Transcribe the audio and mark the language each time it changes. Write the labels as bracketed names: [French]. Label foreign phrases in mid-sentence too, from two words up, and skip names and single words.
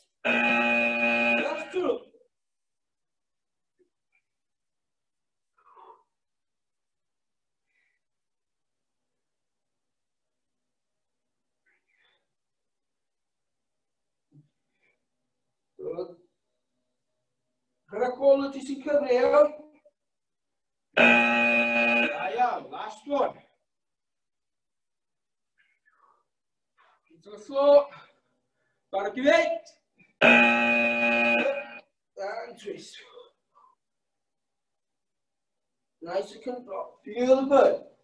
[English] Last two. Good. [Welsh] Gyda quality sy'n cyfrio. Da iawn, [English] last one. Into the floor. Back of it. And twist. Nice and control. Feel the burn.